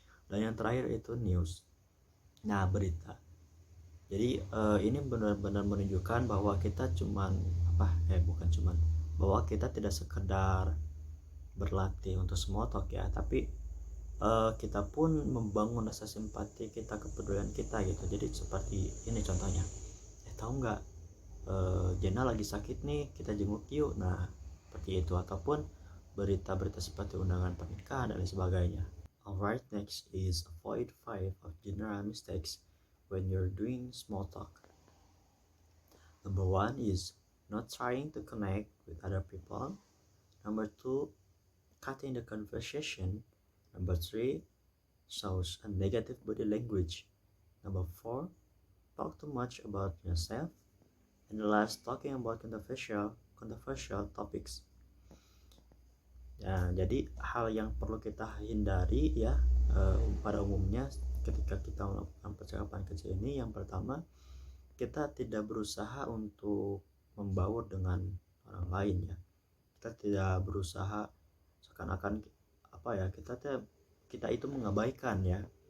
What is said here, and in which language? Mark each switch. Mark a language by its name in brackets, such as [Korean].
[Indonesian] Dan yang terakhir itu news. Nah berita. Jadi ini benar-benar menunjukkan bahwa kita bukan cuman bahwa kita tidak sekedar berlatih untuk small talk ya, tapi kita pun membangun rasa simpati kita, kepedulian kita gitu. Jadi seperti ini contohnya, tahu nggak, Jena lagi sakit nih, kita jenguk yuk. Nah seperti itu, ataupun berita-berita seperti undangan pernikahan dan lain sebagainya. [English] Alright, next is avoid 5 of general mistakes when you're doing small talk. Number 1 is not trying to connect with other people. Number 2, cutting the conversation. Number 3, shows a negative body language. Number 4, talk too much about yourself. And the last, talking about controversial topics. [Indonesian] Ya, jadi hal yang perlu kita hindari ya pada umumnya ketika kita melakukan percakapan kecil ini, yang pertama, kita tidak berusaha untuk membaur dengan orang lain ya. kita tidak berusaha seakan-akan apa ya, kita itu mengabaikan ya.